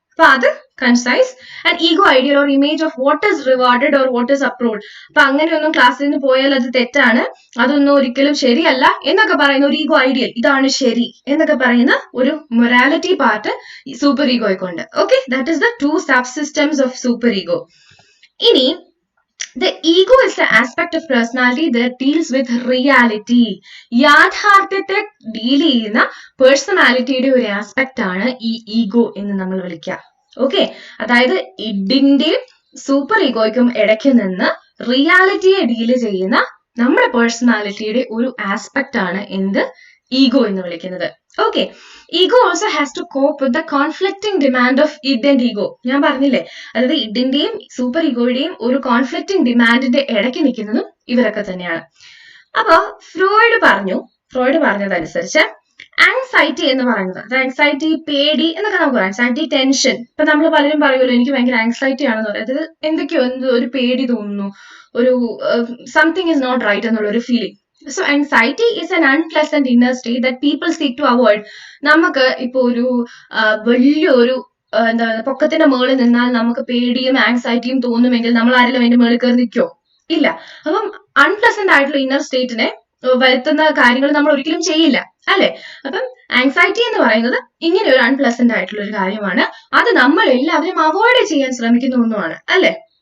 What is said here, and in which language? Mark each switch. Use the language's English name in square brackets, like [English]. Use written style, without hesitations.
[Malayalam] അപ്പൊ അത് [English] Concise. And ego ideal or image of what is rewarded or what is approved. [Malayalam] അപ്പൊ അങ്ങനെയൊന്നും ക്ലാസ്സിൽ നിന്ന് പോയാൽ അത് തെറ്റാണ്, അതൊന്നും ഒരിക്കലും ശരിയല്ല എന്നൊക്കെ പറയുന്ന ഒരു ഈഗോ ഐഡിയൽ, ഇതാണ് ശരി എന്നൊക്കെ പറയുന്ന ഒരു morality part super ഈഗോയ്ക്കുണ്ട്. [English] Okay, that is the 2 subsystems of super ego. ഇനി the ego is the aspect of personality that deals with reality. [Malayalam] യാഥാർത്ഥ്യത്തെ ഡീൽ ചെയ്യുന്ന പേഴ്സണാലിറ്റിയുടെ ഒരു ആസ്പെക്ട് ആണ് ഈ ഈഗോ എന്ന് നമ്മൾ വിളിക്കുക. ഓക്കെ, അതായത് ഇഡിന്റെയും സൂപ്പർ ഈഗോയ്ക്കും ഇടയ്ക്ക് നിന്ന് റിയാലിറ്റിയെ ഡീൽ ചെയ്യുന്ന നമ്മുടെ പേഴ്സണാലിറ്റിയുടെ ഒരു ആസ്പെക്ട് ആണ് എന്ത്, ഈഗോ എന്ന് വിളിക്കുന്നത്. [English] Okay, ego also has to cope with the conflicting demand of id and ego. [Malayalam] ഞാൻ പറഞ്ഞില്ലേ, അതായത് ഇഡിന്റെയും സൂപ്പർ ഈഗോയുടെയും ഒരു കോൺഫ്ലിക്റ്റിംഗ് ഡിമാൻഡിന്റെ ഇടയ്ക്ക് നിൽക്കുന്നതും ഇവരൊക്കെ തന്നെയാണ്. അപ്പൊ ഫ്രോയിഡ് പറഞ്ഞതനുസരിച്ച് ആങ്സൈറ്റി എന്ന് പറയുന്നത്, അത് ആങ്സൈറ്റി, പേടി എന്നൊക്കെ നമുക്ക് പറയാം, ആങ്സൈറ്റി, ടെൻഷൻ. ഇപ്പൊ നമ്മൾ പലരും പറയുമല്ലോ എനിക്ക് ഭയങ്കര ആങ്സൈറ്റി ആണെന്ന് പറയാം, അതായത് എന്തൊക്കെയോ ഒരു പേടി തോന്നുന്നു, ഒരു [English] something is not right [Malayalam] എന്നുള്ള ഒരു feeling. [English] So anxiety is an unpleasant inner state that people seek to avoid. [Malayalam] നമുക്ക് ഇപ്പൊ ഒരു വലിയൊരു എന്താ പൊക്കത്തിന്റെ മുകളിൽ നിന്നാൽ നമുക്ക് പേടിയും ആങ്സൈറ്റിയും തോന്നുമെങ്കിൽ നമ്മൾ ആരെങ്കിലും അതിന്റെ മുകളിൽ കയറി നിൽക്കോ? ഇല്ല. അപ്പം അൺപ്ലസന്റ് ആയിട്ടുള്ള ഇന്നർ സ്റ്റേറ്റിനെ വരുത്തുന്ന കാര്യങ്ങൾ നമ്മൾ ഒരിക്കലും ചെയ്യില്ല, അല്ലെ? അപ്പം ആങ്സൈറ്റി എന്ന് പറയുന്നത് ഇങ്ങനെ ഒരു അൺപ്ലസന്റ് ആയിട്ടുള്ള ഒരു കാര്യമാണ്, അത് നമ്മൾ എല്ലാവരും അവോയ്ഡ് ചെയ്യാൻ ശ്രമിക്കുന്ന ഒന്നുമാണ്, അല്ലെ?